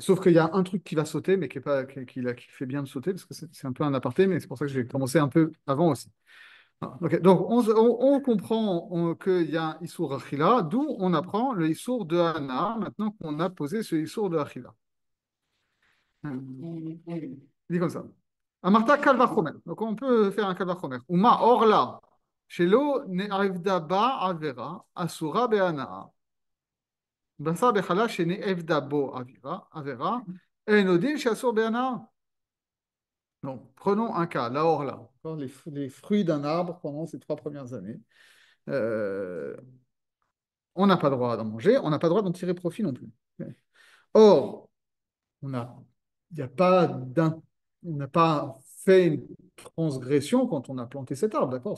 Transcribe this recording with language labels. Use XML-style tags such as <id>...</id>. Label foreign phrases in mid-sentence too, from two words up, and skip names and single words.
<fr>Sauf qu'il y a un truc qui va sauter, mais qui, est pas, qui fait bien de sauter, parce que c'est un peu un aparté, mais c'est pour ça que j'ai commencé un peu avant aussi. Ah, ok. Donc, on comprend qu'il y a un</fr> <he>איסור אכילה,</he> <fr>d'où on apprend le Issour de Hana, maintenant qu'on a posé ce Issour de Achila. Il dit comme ça.</fr> <he>אמרת קל וחומר.</he> <fr>Donc, on peut faire un Kalvachomer.</fr> <he>ומה ערלה. שלא נעבדה בה עבירה אסורה בהנאה. בזה בכלל שנעבדה בו עבירה אינו דין שאסור בהנאה.</he> <fr>Donc, prenons un cas, la orla, les fruits d'un arbre pendant ces 3 premières années. Euh, on n'a pas le droit d'en manger, on n'a pas le droit d'en tirer profit non plus. Or, on a, il y a pas on n'a pas fait une transgression quand on a planté cet arbre, d'accord?</fr>